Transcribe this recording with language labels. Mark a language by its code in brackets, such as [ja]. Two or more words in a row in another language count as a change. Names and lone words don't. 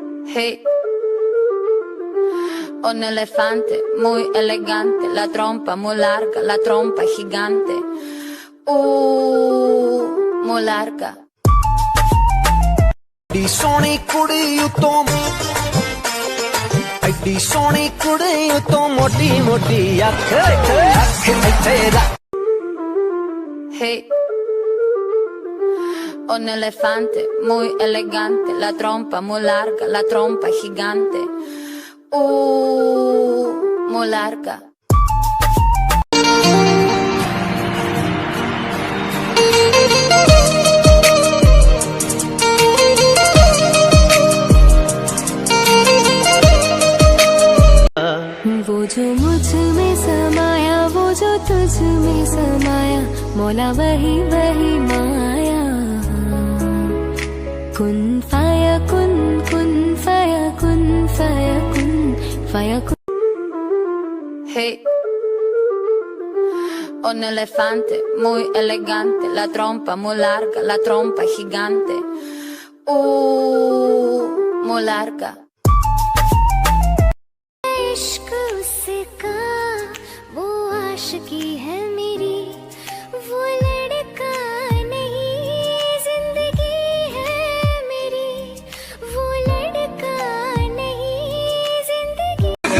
[es] Hey, un elefante muy elegante, la trompa muy larga, la trompa gigante. Muy larga. [pa] ਐਡੀ ਸੋਹਣੀ ਕੁੜੀ ਉਤੋਂ ਐਡੀ ਸੋਹਣੀ ਕੁੜੀ ਉਤੋਂ ਮੋਟੀ ਮੋਟੀ ਅੱਖ ਅੱਖ ਇੱਥੇ ਰੱਖ [es] Hey, un elefante muy elegante, la trompa muy larga, la trompa gigante. Muy larga. [hi] वो जो मुझ में समाया, वो जो तुझ में समाया, मौला वही वही माया। [ar] كن فيكون، كن فيكون، فيكون، فيكون. [es] Hey, un elefante muy elegante, la trompa muy larga, la trompa gigante. Muy larga. [hi] इश्क उसका वो आशिकी है मेरी, वो लड़का नहीं जिंदगी है मेरी, वो लड़का नहीं जिंदगी।